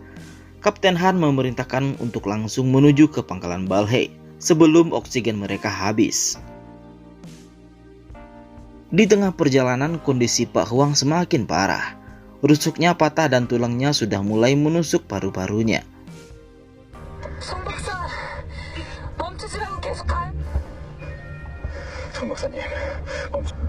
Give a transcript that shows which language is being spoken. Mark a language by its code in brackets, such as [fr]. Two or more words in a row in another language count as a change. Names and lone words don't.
[id] Kapten Han memerintahkan untuk langsung menuju ke pangkalan Balhai sebelum oksigen mereka habis. Di tengah perjalanan, kondisi Pak Huang semakin parah. Rusuknya patah dan tulangnya sudah mulai menusuk paru-parunya. [ko] 송 박사, 멈추시라고 계속 가요. 송 박사님 멈춰.